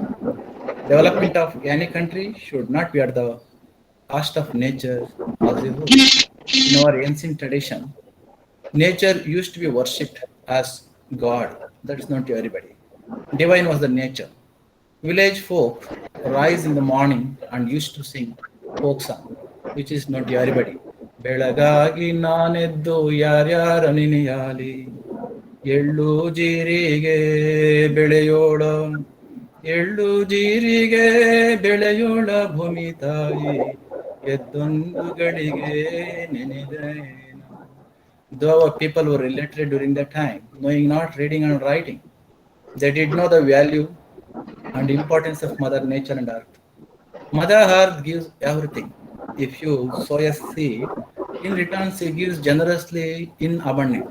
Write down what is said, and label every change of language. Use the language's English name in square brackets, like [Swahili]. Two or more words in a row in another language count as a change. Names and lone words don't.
[English] Development of any country should not be at the cost of nature as a whole. In our ancient tradition, nature used to be worshipped as God. That's not to everybody. Divine was the nature. Village folk rise in the morning and used to sing folk song, which is not to everybody. [Kannada] ಬೆಳಗಾಗಿ ನಾನೆದ್ದು ಯಾರ್ಯಾರ ನೆನೆಯಾಲಿ ಎಳ್ಳು ಜೀರಿಗೆ ಬೆಳೆಯೋಳ ಎಳ್ಳು ಜೀರಿಗೆ ಬೆಳೆಯೋಳ ಭೂಮಿ ತಾಯಿ ಎದ್ದೊಂದು ಗಳಿಗೆ ನೆನೆದೇನ. [English] Though our people were illiterate during that time, knowing not reading and writing, they did know the value and importance of Mother Nature and Earth. Mother Earth gives everything. If you sow a seed, in return she gives generously in abundance.